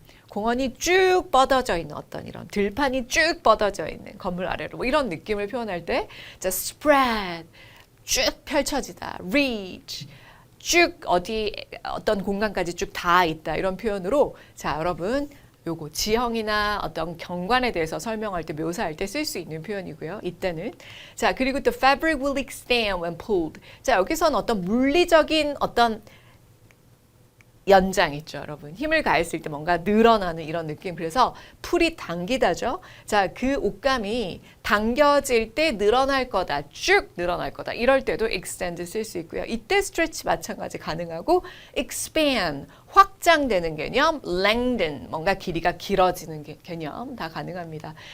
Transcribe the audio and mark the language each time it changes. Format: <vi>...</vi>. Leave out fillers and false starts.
<ko>공원이 쭉 뻗어져 있는 어떤 이런 들판이 쭉 뻗어져 있는 건물 아래로 뭐 이런 느낌을 표현할 때 자, spread 쭉 펼쳐지다, reach 쭉 어떤 공간까지 쭉 다 있다 이런 표현으로 자, 여러분 요거 지형이나 어떤 경관에 대해서 설명할 때 묘사할 때 쓸 수 있는 표현이고요. 이때는 자, 그리고 또</ko> <en>fabric will expand when pulled.</en> <ko>자, 여기서는 어떤 물리적인 어떤 연장 있죠, 여러분. 힘을 가했을 때 뭔가 늘어나는 이런 느낌. 그래서 풀이 당기다죠. 자, 그 옷감이 당겨질 때 늘어날 거다. 쭉 늘어날 거다. 이럴 때도 extend 쓸 수 있고요. 이때 stretch 마찬가지 가능하고 expand, 확장되는 개념, lengthen, 뭔가 길이가 길어지는 개념 다 가능합니다.</ko>